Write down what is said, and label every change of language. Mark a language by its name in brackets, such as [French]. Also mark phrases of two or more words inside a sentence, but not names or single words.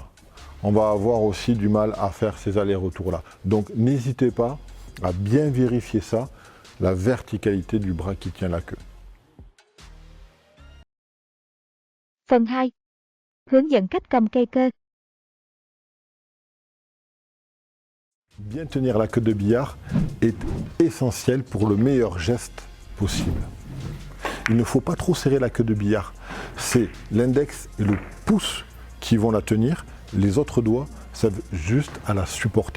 [French] On va avoir aussi du mal à faire ces allers-retours-là. Donc n'hésitez pas à bien vérifier ça, la verticalité du bras qui tient la queue. [Vietnamese] Phần 2. Hướng dẫn cách cầm cây cơ. [French] Bien tenir la queue de billard est essentiel pour le meilleur geste possible. Il ne faut pas trop serrer la queue de billard. C'est l'index et le pouce qui vont la tenir. Les autres doigts servent juste à la supporter.